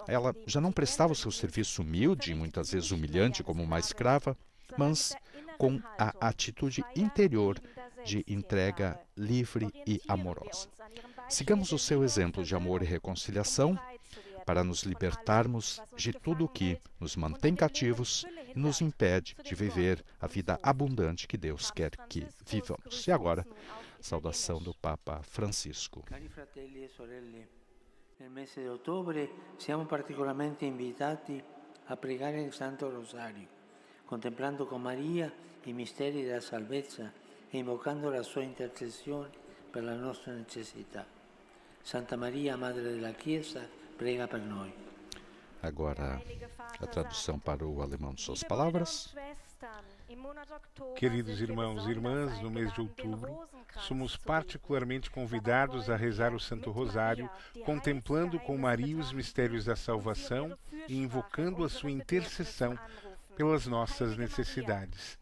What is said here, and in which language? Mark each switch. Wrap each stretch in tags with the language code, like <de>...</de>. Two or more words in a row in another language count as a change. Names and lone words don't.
<pt>Ela já não prestava o seu serviço humilde, muitas vezes humilhante, como uma escrava, mas com a atitude interior de entrega livre e amorosa. Sigamos o seu exemplo de amor e reconciliação para nos libertarmos de tudo o que nos mantém cativos e nos impede de viver a vida abundante que Deus quer que vivamos. E agora, saudação do Papa Francisco.</pt> <it>Cari fratelli e sorelle, nel mese di ottobre siamo particolarmente invitati a pregare il Santo Rosario, contemplando con Maria i misteri della salvezza e invocando la sua intercessione per la nostra necessità. Santa Maria, Madre della Chiesa, prega per noi.</it> <pt>Agora, a tradução para o alemão de suas palavras. Queridos irmãos e irmãs, no mês de outubro, somos particularmente convidados a rezar o Santo Rosário, contemplando com Maria os mistérios da salvação e invocando a sua intercessão pelas nossas necessidades.</pt>